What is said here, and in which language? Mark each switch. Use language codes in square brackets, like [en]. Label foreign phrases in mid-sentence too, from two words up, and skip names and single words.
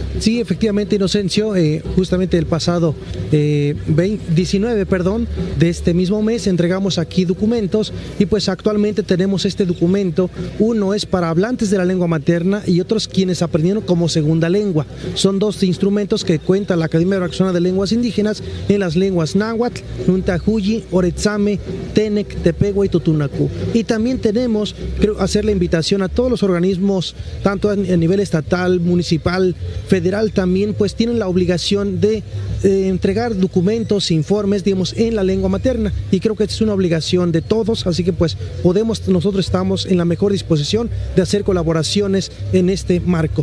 [es] Sí, efectivamente, Inocencio, justamente el pasado 19 de este mismo mes entregamos aquí documentos, y pues actualmente tenemos este documento. Uno es para hablantes de la lengua materna y otros quienes aprendieron como segunda lengua. Son dos instrumentos que cuenta la Academia Veracruzana de Lenguas Indígenas en las lenguas náhuatl, nuntajuyi, oretzame, tenec, tepehua y totunacú. Y también tenemos, creo, hacer la invitación a todos los organismos, tanto a nivel estatal, municipal, federal también, pues tienen la obligación de entregar documentos, informes, digamos, en la lengua materna, y creo que es una obligación de todos, así que pues nosotros estamos en la mejor disposición de hacer colaboraciones en este marco.